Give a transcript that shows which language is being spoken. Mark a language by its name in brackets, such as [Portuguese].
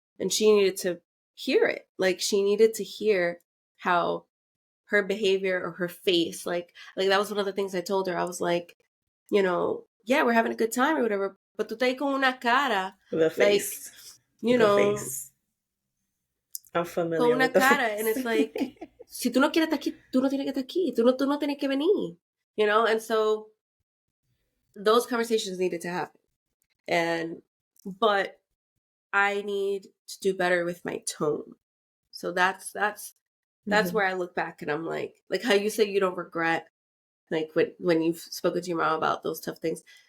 [English] And she needed to hear it. Like she needed to hear how her behavior or her face, like that was one of the things I told her. I was like, you know, yeah, we're having a good time or whatever, but [Spanish] tú estás con una cara, [English] like, you know, I'm familiar [Spanish] con una [English] with the [Spanish] cara, [English] face. and it's like, [Spanish] si tú no quieres estar aquí, tú no tienes que estar aquí, tú no tienes que venir, [English] you know. And so those conversations needed to happen, but I need to do better with my tone. So that's where I look back and I'm like how you say you don't regret, like when you've spoken to your mom about those tough things.